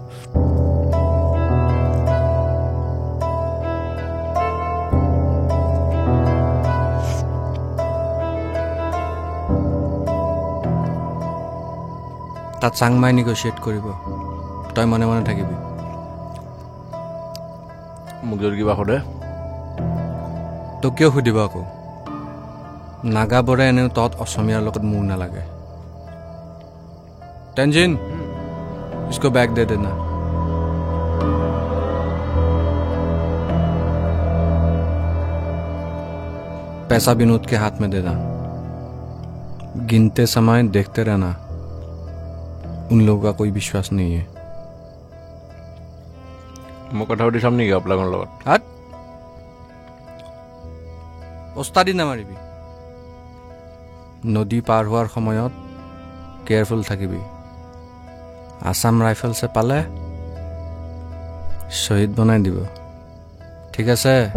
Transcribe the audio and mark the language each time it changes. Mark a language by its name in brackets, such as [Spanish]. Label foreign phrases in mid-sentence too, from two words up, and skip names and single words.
[Assamese] তাত চাংমাই নেগচিয়েট কৰিব তই মনে মনে থাকিবি মোক যদি কিবা সোধে তোক কিয় সুধিব আকৌ নাগাবোৰে এনেও তত অসমীয়াৰ লগত মোৰ নালাগে টেনজিন [Hindi] इसको बैग दे देना पैसा विनोद के हाथ में देना गिनते समय देखते रहना उन लोगों का कोई विश्वास नहीं है [Assamese] মই কথা পাতি চাম নেকি আপোনালোকৰ লগত হাত ওস্তাদি নামাৰিবি নদী পাৰ হোৱাৰ সময়ত কেয়াৰফুল থাকিবি আসাম ৰাইফলছে পালে শহীদ বনাই দিব ঠিক আছে